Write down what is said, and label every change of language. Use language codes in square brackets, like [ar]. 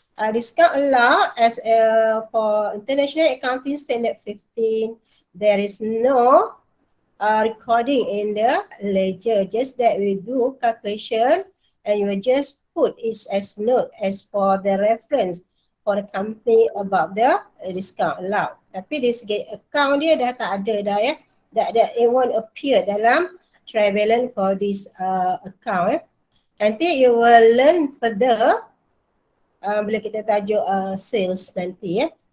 [en] Discount allow as for International Accounting Standard 15, there is no recording in the ledger, just that we do calculation and you just put it as note as for the reference for the company about the discount allowed. [ms] Tapi dari segi account dia dah tak ada dah ya. [en] It won't appear [ms] dalam [en] trial balance for this account. [ms] Nanti [en] you will learn further [ms] bila kita tajuk sales nanti ya.